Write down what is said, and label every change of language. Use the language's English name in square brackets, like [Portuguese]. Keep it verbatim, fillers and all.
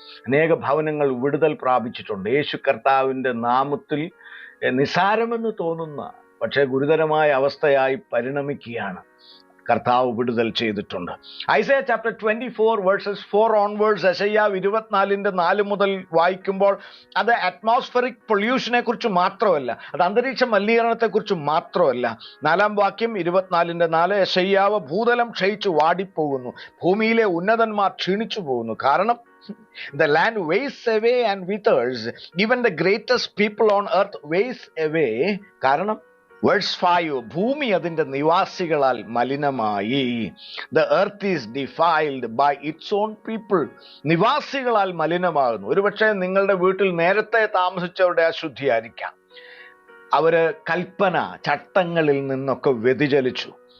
[Malayalam] അനേക ഭവനങ്ങൾ വിടുതൽ പ്രാപിച്ചിട്ടുണ്ട്. യേശു കർത്താവിൻ്റെ നാമത്തിൽ നിസാരമെന്ന് തോന്നുന്ന പക്ഷേ ഗുരുതരമായ അവസ്ഥയായി പരിണമിക്കുകയാണ്. കർത്താവ് വിടുതൽ ചെയ്തിട്ടുണ്ട്. [English] Isaiah chapter twenty four verses four onwards [Malayalam] യെശയ്യാവ് ഇരുപത്തിനാലിൻ്റെ നാല് മുതൽ വായിക്കുമ്പോൾ അത് [English] atmospheric പൊല്യൂഷനെ [Malayalam] കുറിച്ച് മാത്രമല്ല, അത് അന്തരീക്ഷ മലിനീകരണത്തെക്കുറിച്ച് മാത്രമല്ല. നാലാം വാക്യം ഇരുപത്തിനാലിൻ്റെ നാല്, യെശയ്യാവ് ഭൂതലം ക്ഷയിച്ചു വാടിപ്പോകുന്നു, ഭൂമിയിലെ ഉന്നതന്മാർ ക്ഷീണിച്ചു പോകുന്നു, കാരണം [English] the land wastes away and withers, even the greatest people on earth wastes away. [Malayalam] കാരണം [English] verse five, [Malayalam] ഭൂമി അതിൻ്റെ നിവാസികളാൽ മലിനമായി. [English] The earth is defiled by its own people. [Malayalam] നിവാസികളാൽ മലിനമാകുന്നു. ഒരുപക്ഷെ നിങ്ങളുടെ വീട്ടിൽ നേരത്തെ താമസിച്ചവരുടെ അശുദ്ധിയായിരിക്കാം. അവർ കൽപ്പന ചട്ടങ്ങളിൽ നിന്നൊക്കെ വ്യതിചലിച്ചു.